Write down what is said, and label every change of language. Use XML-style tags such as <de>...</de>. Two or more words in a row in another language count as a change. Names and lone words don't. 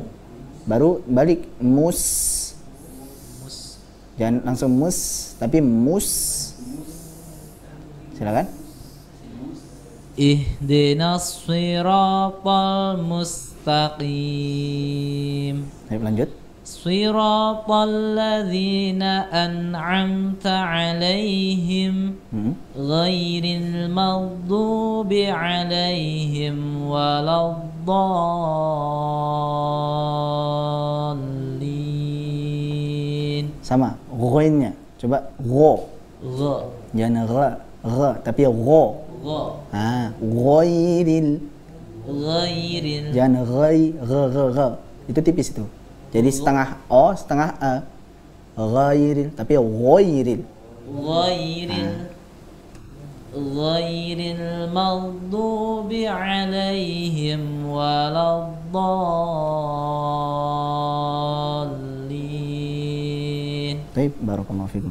<id>Baru balik mus. Jangan langsung mus, tapi mus. Silakan.</id> <ar>اهدنا الصراط المستقيم.</ar> <id>Ayo lanjut.</id> <ar>صراط الذين أنعمت عليهم غير المغضوب عليهم ولا الضالين.</ar> <id>Sama, ghainnya. Coba gho. Jangan gha, tapi gho. Ghairil. Jangan ghai, gha. Itu tipis itu. Jadi setengah o, setengah a. Ghairil, tapi ghairil.</id> <ar>غير المغضوب عليهم ولا الضالين.</ar> <id>Baik,</id> <ar>بارك الله فيكم.</ar>